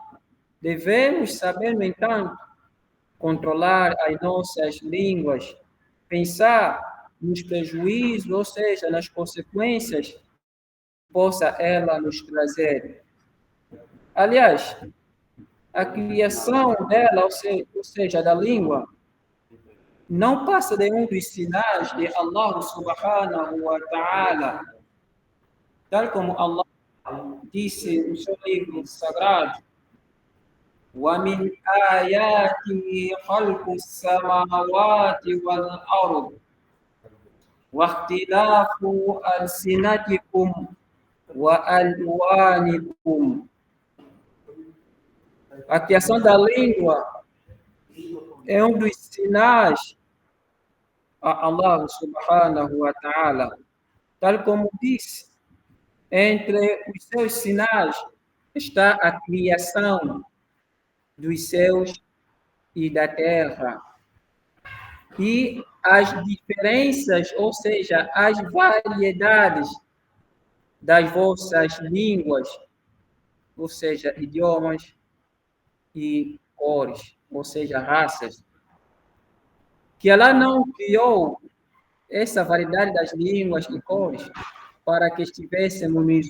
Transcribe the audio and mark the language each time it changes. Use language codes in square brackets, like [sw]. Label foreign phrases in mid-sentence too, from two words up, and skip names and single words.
[pt] Devemos saber, no entanto, controlar as nossas línguas, pensar nos prejuízos, ou seja, nas consequências que possa ela nos trazer. Aliás, a criação dela, ou seja, da língua, não passa de um dos sinais de Allah [ar] سبحانه وتعالى, [pt] tal como Allah disse no seu livro sagrado: [ar] وَمِنْ آيَاتِهِ خَلْقُ السَّمَاوَاتِ وَالْأَرْضِ وَاخْتِلَافُ أَلْسِنَتِكُمْ وَأَلْوَانِكُمْ. [pt] A criação da língua é um dos sinais a Allah [ar] سبحانه وتعالى, [pt] tal como disse, entre os seus sinais está a criação dos céus e da terra. E as diferenças, ou seja, as variedades das vossas línguas, ou seja, idiomas e cores, ou seja, raças, que ela não criou essa variedade das línguas e cores para que estivéssemos